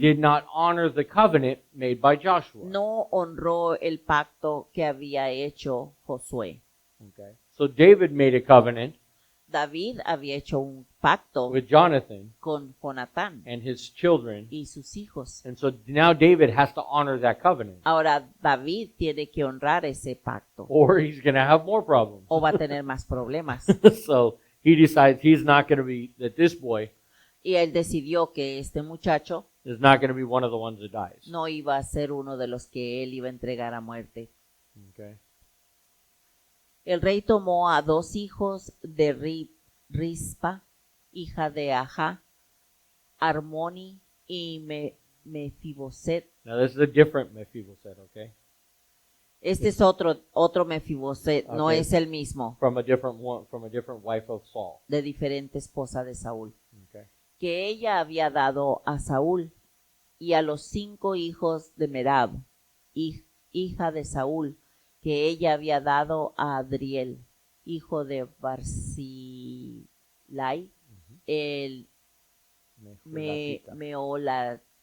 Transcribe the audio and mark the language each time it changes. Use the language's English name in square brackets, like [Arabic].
[English] did not honor the covenant made by Joshua. [Spanish] no honró el pacto que había hecho Josué. [English] Okay. So David made a covenant [Spanish] David había hecho un pacto [English] with Jonathan [Spanish] con Jonatán [English] and his children. [Spanish] y sus hijos. [English] And so now David has to honor that covenant [Spanish] Ahora David tiene que honrar ese pacto [English] or he's going to have more problems. [Spanish] o va a tener más problemas. [English] So he decides he's not going to be, that this boy [Spanish] Y él decidió que este muchacho [English] is not going to be one of the ones that dies. [Spanish] no iba a ser uno de los que él iba a entregar a muerte. [English] Okay. [Spanish] El rey tomó a 2 hijos de Rispa, hija de Ajá, Armoni y Mefiboset. [English] Now this is a different Mephibosheth, okay? [Spanish] Este es otro Mefiboset, no [English] Okay. [Spanish] es el mismo, [English] From a different one, from a different wife of Saul. [Spanish] de diferente esposa de Saúl, [English] Okay. [Spanish] que ella había dado a Saúl y a los 5 hijos de Merab, hija de Saúl, que ella había dado a Adriel, hijo de Barzillai, el Meolatita.